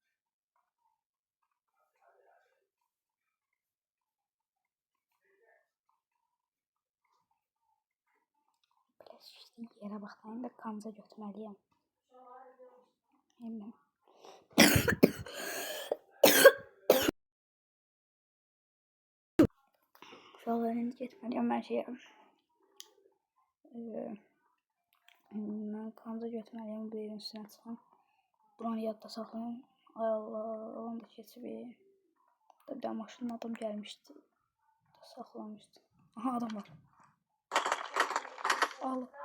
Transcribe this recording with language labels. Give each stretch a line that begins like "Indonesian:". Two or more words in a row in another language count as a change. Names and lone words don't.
Turkish: Biraz işte yere bakayım da kanca götürmeliyim.
Azerbaijani: Hemen. Şu an önünü getməliyəm mən şeyə. Mən kanca götürməliyəm, bu evin üstünə çıxım. Buranı yadda saxlayın. Ay Allah, onu da keçib. Bir də maşının adam gəlmişdi. Saxlamışdı. Aha adam var. Al.